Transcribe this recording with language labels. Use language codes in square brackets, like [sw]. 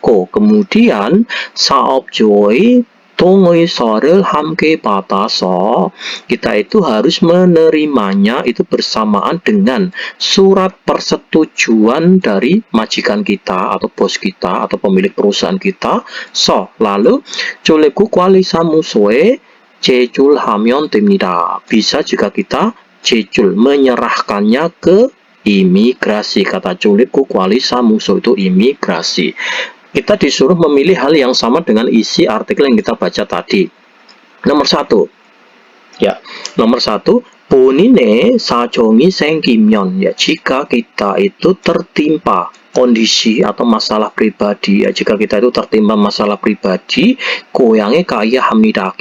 [id] Kemudian [ko] sa업주의 동의서를 함께 받아서, [id] kita itu harus menerimanya itu bersamaan dengan surat persetujuan dari majikan kita atau bos kita atau pemilik perusahaan kita. Lalu [ko] 출입국 관리사무소에 제출하면 됩니다. [id] Bisa jika kita 제출, menyerahkannya ke imigrasi. Kata 출입국 관리사무소 itu imigrasi. Kita disuruh memilih hal yang sama dengan isi artikel yang kita baca tadi. Nomor satu, ya, nomor satu, [ko] 본인의 사정이 생기면, [id] ya jika kita itu tertimpa kondisi atau masalah pribadi ya, jika kita itu tertimpa masalah pribadi, [ko] 고향에 가야 합니다.